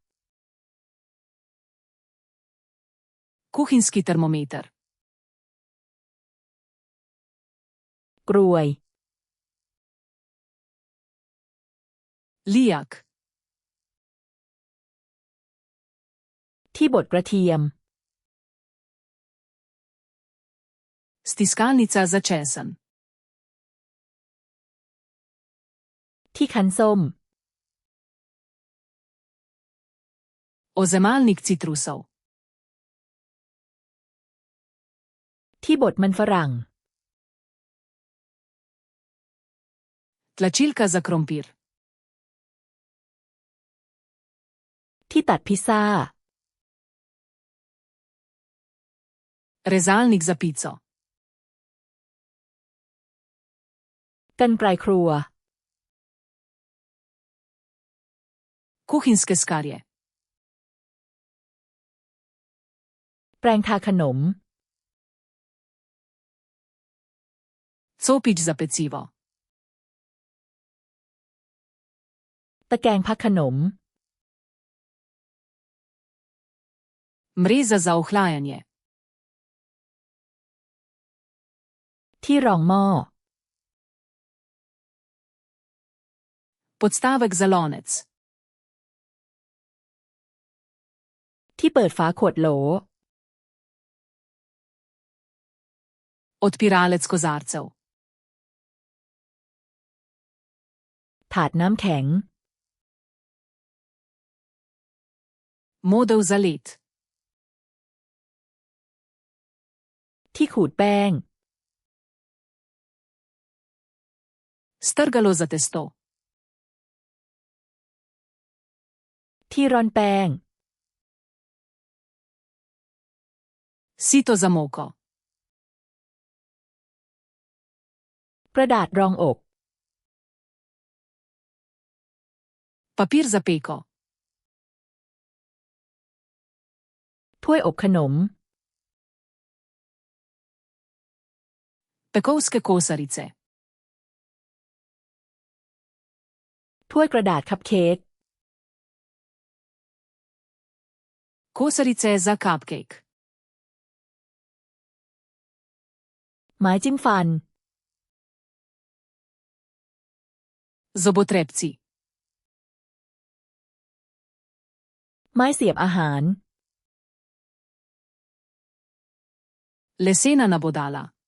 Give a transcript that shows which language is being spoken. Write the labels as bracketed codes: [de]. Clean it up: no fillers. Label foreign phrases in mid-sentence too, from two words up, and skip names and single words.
[sl] Kuhinjski termometer. [th] กรวย [sl] Lijak. [th] ที่บดกระเทียม [sl] Stiskalnica za česen. [th] ที่คั้นส้ม [sl] Ozemalnik citrusov. [th] ที่บดมันฝรั่ง [sl] Tlačilka za krompir. [th] ที่ตัดพิซซ่า [sl] Rezalnik za pico. [th] กรรไกรครัว [sl] Kuhinjske skarje. [th] แปรงทาขนม [sl] Copič za pecivo. [th] ตะแกรงพักขนม [sl] Mreza za ohlajanje. [th] ที่รองหม้อ [sl] Podstavek za lonec. [th] ที่เปิดฝาขวดโหล [sl] Odpiralec kozarcev. [th] ถาดน้ำแข็ง [sl] Modev za led. [th] ที่ขูดแป้ง [sl] Strgalo za testo. [th] ที่ร่อนแป้ง [sl] Sito za moko. [th] กระดาษรองอก [sl] Papir za peko. [th] ถ้วยอบขนม [sl] Pekovske kosarice. [th] ถ้วยกระดาษคัพเค้ก [sl] Kosarice za cupcake. [th] ไม้จิ้มฟัน [sl] Zobotrebci. [th] ไม้เสียบอาหาร [sl] Lesena nabodala.